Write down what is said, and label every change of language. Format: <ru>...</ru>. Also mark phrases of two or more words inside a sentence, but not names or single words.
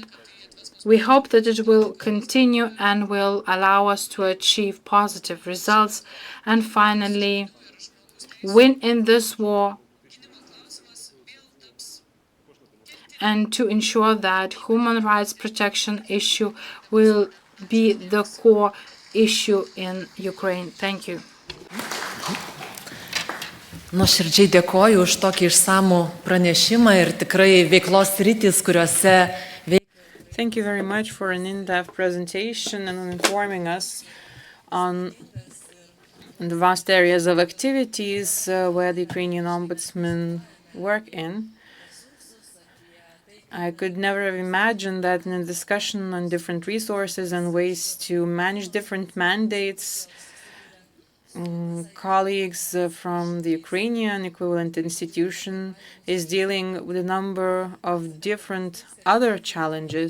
<en>We hope that it will continue and will allow us to achieve positive results and finally win in this war and to ensure that human rights protection issue will be the core issue in Ukraine. Thank you.</en> <lt>Nuoširdžiai dėkoju už tokį išsamų pranešimą ir tikrai veiklos sritys, kuriuose</lt> <en>Thank you very much for an in-depth presentation and on informing us on the vast areas of activities where the Ukrainian ombudsmen work in. I could never have imagined that in a discussion on different resources and ways to manage different mandates, colleagues from the Ukrainian equivalent institution is dealing with a number of different other challenges.</en>